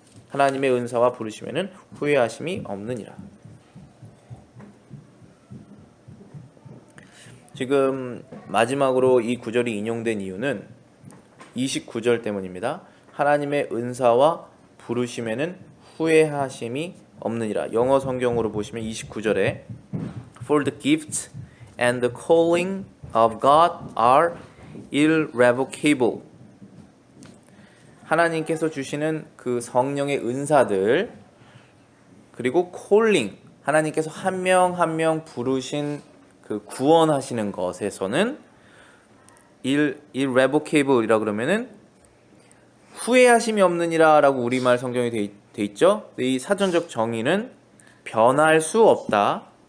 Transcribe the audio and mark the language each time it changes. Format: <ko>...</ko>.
<ko>하나님의 은사와 부르심에는 후회하심이 없느니라. 지금 마지막으로 이 구절이 인용된 이유는 29절 때문입니다. 하나님의 은사와 부르심에는 후회하심이 없느니라. 영어 성경으로 보시면 29절에</ko> <en>For the gifts and the calling of God are irrevocable.</en> <ko>하나님께서 주시는 그 성령의 은사들, 그리고 calling, 하나님께서 한 명 한 명 부르신 그 구원하시는 것에서는 irrevocable이라 그러면은 후회하심이 없느니라 라고 우리말 성경에 돼 있죠. 이 사전적 정의는 변할 수 없다,</ko>